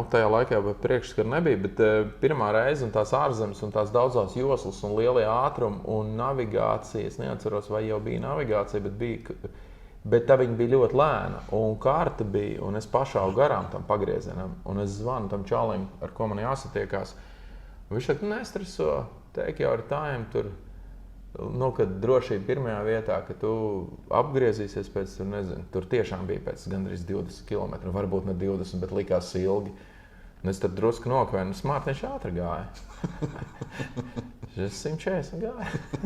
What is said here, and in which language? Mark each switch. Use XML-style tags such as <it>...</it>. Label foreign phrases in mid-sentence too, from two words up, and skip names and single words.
<lv>Tajā laikā jau priekšskara nebija, bet pirmā reize un tās ārzemes un tās daudzās joslas un lielie ātrumi un navigācija. Es neatceros, vai jau bija navigācija, bet tā viņa bija ļoti lēna un karta bija, un es pašāvu garām tam pagriezienam. Un es zvanu tam čalim, ar ko man jāsatiekās. Viņš saka, nestreso,</lv> <en>take your time tur.</en> <lv>Kad drošība pirmajā vietā, ka tu apgriezīsies pēc, tur tiešām bija pēc gandrīz 20 km, varbūt ne 20, bet likās ilgi. Un es tad drusku nokvēju, smartiņš ātri gāja. Es 140 gāju.</lv>